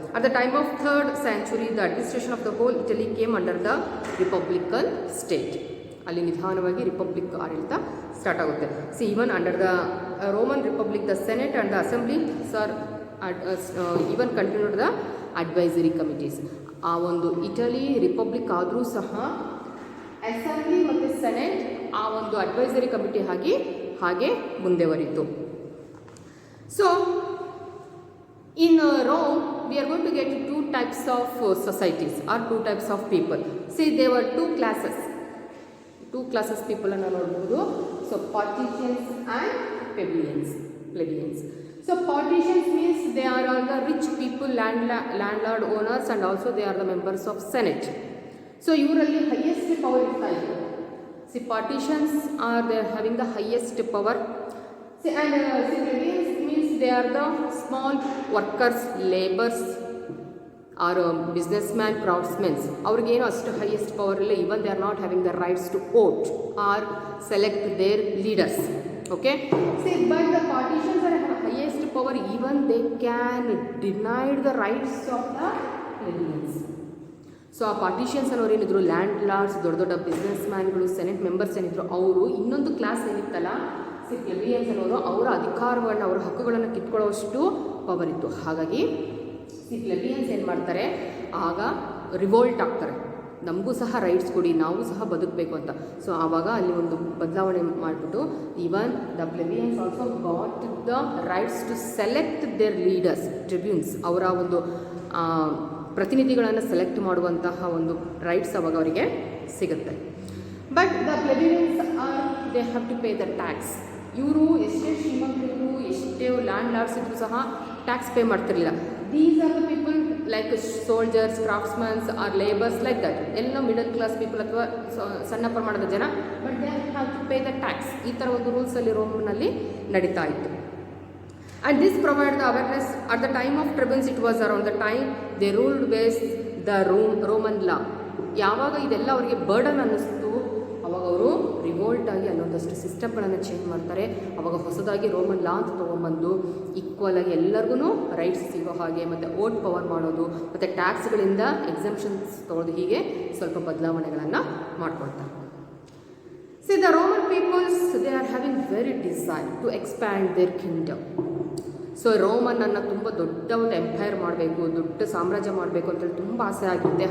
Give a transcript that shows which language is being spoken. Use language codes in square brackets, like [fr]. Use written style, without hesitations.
[en] At the time of 3rd century, the administration of the whole Italy came under the republican state. [kn] ಅಲ್ಲಿ ನಿಧಾನವಾಗಿ republic ಆಡಳಿತ start ಆಗುತ್ತೆ. [en] See even under the Roman republic, the senate and the assembly sir even continued the advisory committees. [kn] ಆ ಒಂದು Italy republic ಆದರೂ ಸಹ assembly ಮತ್ತು senate ಆ ಒಂದು ಅಡ್ವೈಸರಿ ಕಮಿಟಿ ಹಾಗೆ ಮುಂದೆವರಿತು. [en] So in Rome we are going to get two types of societies or two types of people. See, there were two classes people [kn] ಅನ್ನು ನೋಡಬಹುದು. [en] So patricians and plebeians. So patricians means they are all the rich people, landlord owners, and also they are the members of senate. [kn] So ಇವರಲ್ಲಿ highest power ಇರ್ತಾ ಇತ್ತು. [en] See, patricians are they are having the highest power. See, and plebeians means they are the small workers, laborers, or businessman, craftsmen. [kn] ಅವ್ರಿಗೇನು ಅಷ್ಟು highest power ಇಲ್ಲ. [en] Even they are not having the rights to vote or select their leaders. Okay. See, but the patricians are highest power. Even they can deny the rights of the plebeians. [kn] So ಆ ಪಾರ್ಟಿಷಿಯನ್ಸ್ ಅನ್ನೋರು ಏನಿದ್ರು land Lord's, ದೊಡ್ಡ ದೊಡ್ಡ business ಮ್ಯಾನ್ಗಳು, senate members ಏನಿದ್ರು ಅವರು ಇನ್ನೊಂದು class ಏನಿತ್ತಲ್ಲ ಪ್ಲೆಬಿಯನ್ಸ್ ಅನ್ನೋರು ಅವರ ಅಧಿಕಾರವನ್ನು, ಅವರ ಹಕ್ಕುಗಳನ್ನು ಕಿತ್ಕೊಳ್ಳೋಷ್ಟು ಪವರ್ ಇತ್ತು. ಹಾಗಾಗಿ ಪ್ಲೆಬಿಯನ್ಸ್ ಏನು ಮಾಡ್ತಾರೆ, ಆಗ ರಿವೋಲ್ಟ್ ಆಗ್ತಾರೆ, ನಮಗೂ ಸಹ ರೈಟ್ಸ್ ಕೊಡಿ, ನಾವು ಸಹ ಬದುಕಬೇಕು ಅಂತ. ಸೊ ಆವಾಗ ಅಲ್ಲಿ ಒಂದು ಬದಲಾವಣೆ ಮಾಡಿಬಿಟ್ಟು [en] even the plebeians also got the rights to select their leaders, [kn] ಟ್ರಿಬ್ಯೂನ್ಸ್, ಅವರ ಒಂದು ಪ್ರತಿನಿಧಿಗಳನ್ನು ಸೆಲೆಕ್ಟ್ ಮಾಡುವಂತಹ ಒಂದು ರೈಟ್ಸ್ ಅವಾಗ ಅವರಿಗೆ ಸಿಗುತ್ತೆ. [en] But the plebeians they have to pay the tax. [kn] ಇವರು ಎಷ್ಟೇ ಶ್ರೀಮಂತರು, ಎಷ್ಟೇ ಲ್ಯಾಂಡ್ ಲಾರ್ಡ್ಸ್ ಇದ್ರೂ ಸಹ ಟ್ಯಾಕ್ಸ್ ಪೇ ಮಾಡ್ತಿರಲಿಲ್ಲ. [en] these are the people like soldiers, craftsmans or labours like that, [kn] ಎಲ್ಲ ಮಿಡಲ್ ಕ್ಲಾಸ್ ಪೀಪಲ್ ಅಥವಾ ಸಣ್ಣ ಪ್ರಮಾಣದ ಜನ, [en] But they have to pay the tax. [kn] ಈ ಥರ ಒಂದು ರೂಲ್ಸಲ್ಲಿ ರೋಮ್ನಲ್ಲಿ ನಡೀತಾ ಇತ್ತು. [en] And this provided the awareness at the time of tribunes. It was around the time they ruled based the Roman law. [kn] ಯಾವಾಗ ಇದೆಲ್ಲ ಅವರಿಗೆ ಬರ್ಡನ್ ಅನ್ನಿಸ್ತು, ಅವಾಗ ಅವರು ರಿವೋಲ್ಟ್ ಆಗಿ ಅಲ್ಲೊಂದಷ್ಟು ಸಿಸ್ಟಮ್ಗಳನ್ನು ಚೇಂಜ್ ಮಾಡ್ತಾರೆ. ಅವಾಗ ಹೊಸದಾಗಿ ರೋಮನ್ ಲಾ ಅಂತ ತೊಗೊಂಬಂದು ಈಕ್ವಲ್ ಆಗಿ ಎಲ್ಲರಿಗೂ ರೈಟ್ಸ್ ಸಿಗೋ ಹಾಗೆ, ಮತ್ತು ವೋಟ್ ಪವರ್ ಮಾಡೋದು, ಮತ್ತು ಟ್ಯಾಕ್ಸ್ಗಳಿಂದ ಎಕ್ಸಂಪ್ಷನ್ಸ್ ತೊಗೊಳೋದು, ಹೀಗೆ ಸ್ವಲ್ಪ ಬದಲಾವಣೆಗಳನ್ನು ಮಾಡ್ಕೊಳ್ತಾರೆ. [en] See, the Roman peoples, they are having very desire to expand their kingdom. [kn] So ರೋಮನನ್ನು ತುಂಬ ದೊಡ್ಡ ಒಂದು ಎಂಪೈರ್ ಮಾಡಬೇಕು, ದೊಡ್ಡ ಸಾಮ್ರಾಜ್ಯ ಮಾಡಬೇಕು ಅಂತೇಳಿ ತುಂಬ ಆಸೆ ಆಗಿರುತ್ತೆ.